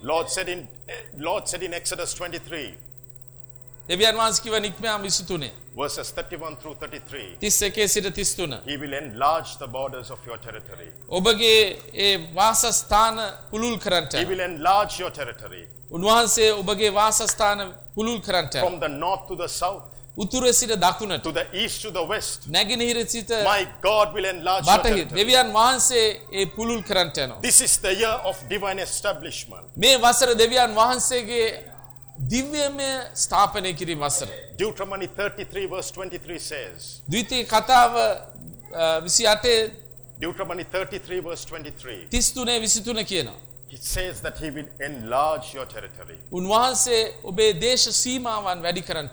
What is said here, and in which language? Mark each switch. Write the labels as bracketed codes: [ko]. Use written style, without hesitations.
[en] lord said in exodus 23 [si] devyan wans kiwa nikmaya 23 [en] verses 31 through 33 [si] 31 සිට 33 [en] he will enlarge the borders of your territory [si] ඔබගේ ඒ වාසස්ථාන පුළුල් කරන්ට [en] he will enlarge your territory [si] උන්වහන්සේ ඔබගේ වාසස්ථාන පුළුල් කරන්ට [en] from the north to the south [si] උතුර සිට දකුණට [en] to the east to the west [si] නැගෙනහිර සිට [en] my god will enlarge your territory [si] බටහිර දෙවියන් වහන්සේ ඒ පුළුල් කරන්ට යනවා [en] this is the year of divine establishment [si] මේ වසර දෙවියන් වහන්සේගේ දිව්‍යමය ස්ථාපනය කිරීම වසර [en] Deuteronomy 33 verse 23 says [si] ද්විතීයි කතාව 28 [en] Deuteronomy 33 verse 23 [si] 33 23 කියනවා [en] it says that he will enlarge your territory [si] උන්වහන්සේ ඔබේ දේශ සීමාවන් වැඩි කරන්ට